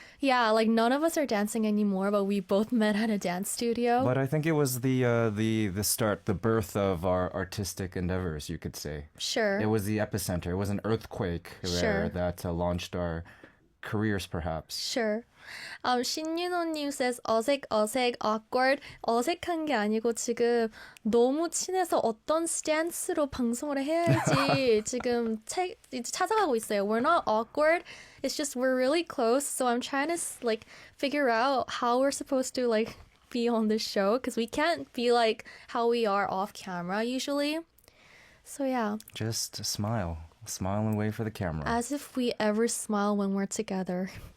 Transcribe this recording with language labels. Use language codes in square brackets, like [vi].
[en] Yeah, like none of us are dancing anymore, but we both met at a dance studio. But I think it was the start, the birth of our artistic endeavors, you could say. Sure. It was the epicenter. It was an earthquake there that launched our careers, perhaps. Sure. 신윤호님 says 어색, awkward. [ko] 어색한 게 아니고 지금 너무 친해서 어떤 스탠스로 방송을 해야 할지 지금 찾아가고 있어요. [en] We're not awkward. It's just we're really close. So I'm trying to like figure out how we're supposed to like be on this show because we can't be like how we are off camera usually. So yeah. Just smile. Smile and wait for the camera. As if we ever smile when we're together.